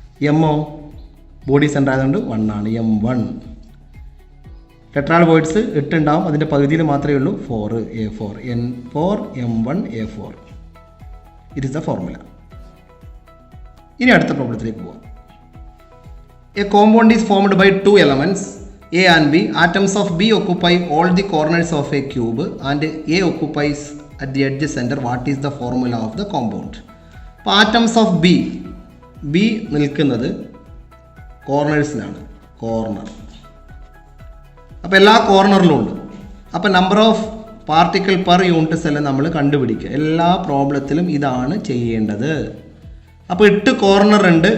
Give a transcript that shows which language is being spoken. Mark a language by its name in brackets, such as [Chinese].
[Malayalam] എമ്മോ body centre ആയതുകൊണ്ട് 1 ആണ്. M1. ടെട്രാൾ words 8 ഉണ്ടാവും. അതിൻ്റെ പകുതിയിൽ മാത്രമേ ഉള്ളൂ 4 A4. N4 M1 A4. [English] It is the formula. [Malayalam] ഇനി അടുത്ത പ്രോബ്ലത്തിലേക്ക് പോവാം. [English] A compound is formed by 2 elements A and B. Atoms of B occupy all the corners of a cube and A occupies at the edge center. What is the formula of the compound? [Malayalam] അപ്പോൾ atoms of B നിൽക്കുന്നത് കോർണേഴ്സിലാണ്. Corner. അപ്പോൾ എല്ലാ കോർണറിലും ഉണ്ട്. അപ്പോൾ number of particle per unit cell നമ്മൾ കണ്ടുപിടിക്കുക. എല്ലാ പ്രോബ്ലത്തിലും ഇതാണ് ചെയ്യേണ്ടത്. അപ്പോൾ 8 കോർണർ ഉണ്ട്.